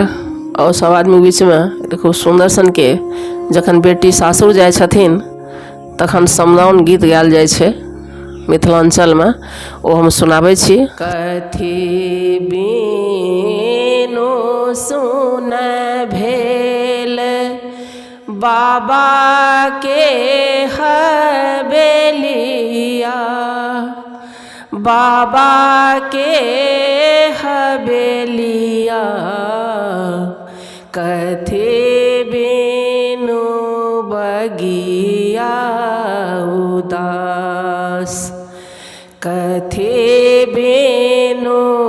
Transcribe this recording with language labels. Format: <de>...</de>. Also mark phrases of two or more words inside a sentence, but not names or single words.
<mai>और सब आदमी बीच में खूब सुंदर सन के जखन बेटी सासुर जाय छथिन तखन समदाउन गीत गायल जाय छे मिथिलांचल में। ओ हम सुनाबै छी। कथी बीनु सुन भेल बाबा के हवेलिया, बाबा के हवेलिया कथी बीनु बगिया उदास, कथी बीनु</mai>